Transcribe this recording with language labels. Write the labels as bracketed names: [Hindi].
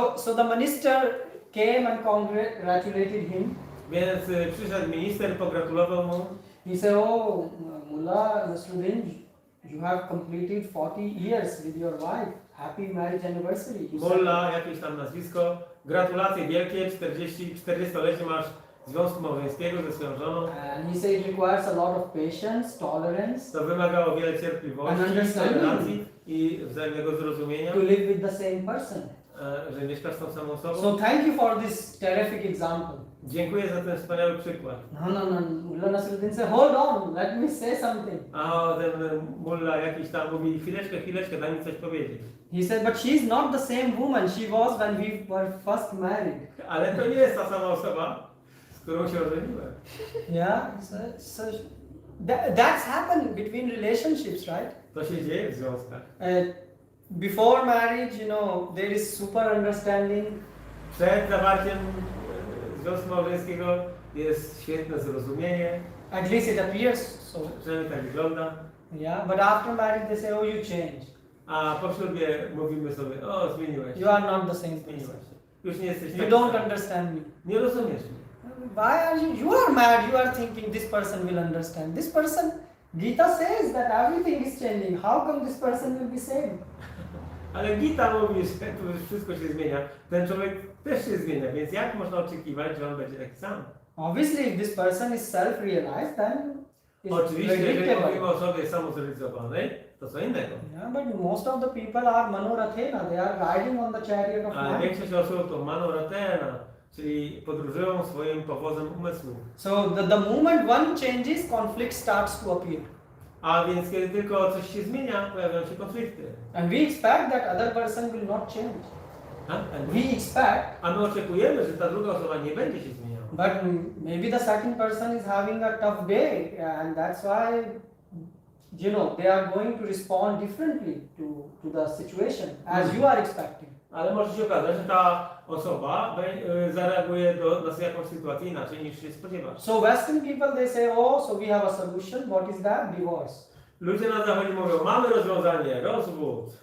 [English] So the minister came and congratulated him. [Polish] Więc przyszedł minister, pogratulował mu. [English] He said, "Oh, Mullah Nasruddin, you have completed 40 years with your wife. Happy marriage anniversary." [Polish] Mulla, jakieś tam nazwisko. Gratulacje wielkie, 40-lecie masz związku małżeńskiego ze swoją żoną. [English] And he said it requires a lot of patience, tolerance, [Polish] To wymagało wiele cierpliwości, [English] And understanding. [Polish] tolerancji i wzajemnego zrozumienia, [English] to live with the same person. [Polish] że mieszkasz z tą samą osobą. [English] So thank you for this terrific example. [Polish] Dziękuję za ten wspaniały przykład. [English] No. Mullah Nasruddin said, hold on, let me say something. [Polish] A ten mulla jakiś tam mówi, chwileczkę, daj mi coś powiedzieć. [English] He said, but she's not the same woman she was when we were first married. [Polish] Ale to nie jest ta sama osoba, z którą się ożeniłem. [English] Yeah, so that's happened between relationships, right? [Polish] To się dzieje w związkach. [English] Before marriage, you know, there is super understanding. [Polish] Przed zawarciem związku małżeńskiego jest świetne zrozumienie. [English] At least it appears so. [Polish] Przynajmniej tak wygląda. [English] Yeah, but after marriage they say, oh, you changed. [Polish] A po ślubie mówimy sobie, o, zmieniłeś się. [English] You are not the same [Polish] Zmieniłeś [English] person. [Polish] się. Już nie jesteś [English] You [Polish] taki [English] don't [Polish] sam. [English] understand me. [Polish] Nie rozumiesz mnie. [English] Why are you? You are mad. You are thinking this person will understand. This person, Gita says that everything is changing. How come this person will be same? [Polish] Ale Gita mówi, że tu już wszystko się zmienia. Ten człowiek też się zmienia, więc jak można oczekiwać, że on będzie taki sam? [English] Obviously, if this person is self-realized, then it's [Polish] Oczywiście, jeżeli [English] predictable. [Polish] mówimy o osobie samozrealizowanej, to co innego. [English] Yeah, but most of the people are manorathena. They are riding on the chariot of [Polish] Ale [English] mind. [Polish] większość osób to manoratena, czyli podróżują swoim powozem umysłu. [English] So the moment one changes, conflict starts to appear. [Polish] A więc kiedy tylko coś się zmienia, pojawiają się konflikty. [English] And we expect that other person will not change. We expect, [Polish] A my oczekujemy, że ta druga osoba nie będzie się zmieniała. [English] but maybe the second person is having a tough day, and that's why, you know, they are going to respond differently to the situation as you are expecting. [Polish] Ale może się okazać, że ta osoba zareaguje na jakąś sytuację inaczej niż się spodziewasz. [English] So Western people, they say, oh, so we have a solution. What is that? Divorce. [Polish] Ludzie na zachodzie mówią, mamy rozwiązanie, rozwód.